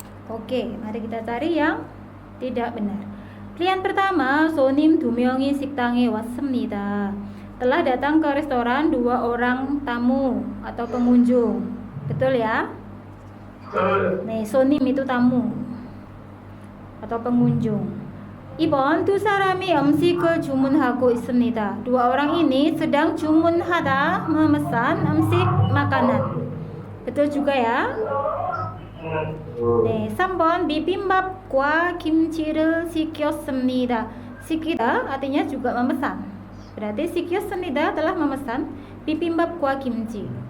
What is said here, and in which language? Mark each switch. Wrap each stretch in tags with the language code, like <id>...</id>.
<id>Oke, mari kita cari yang tidak benar. Pilihan pertama,</id> <ko>손님 2명이 식당에 왔습니다.</ko> <id>Telah datang ke restoran 2 orang tamu atau pengunjung. Betul ya? Nih, 손님 itu tamu atau pengunjung.</id> <ko>2번, 2 사람이 음식을 주문하고 있습니다.</ko> <id>2 orang ini sedang</id> <ko>주문하다,</ko> <id>memesan 음식 makanan. Betul juga ya?</id> <ko>네, 3번, bibimbap과 김치를 시켰습니다.</ko> <id>시키다 artinya juga memesan. Berarti</id> <ko>시켰습니다</ko> <id>telah memesan bibimbap과 kimchi.</id>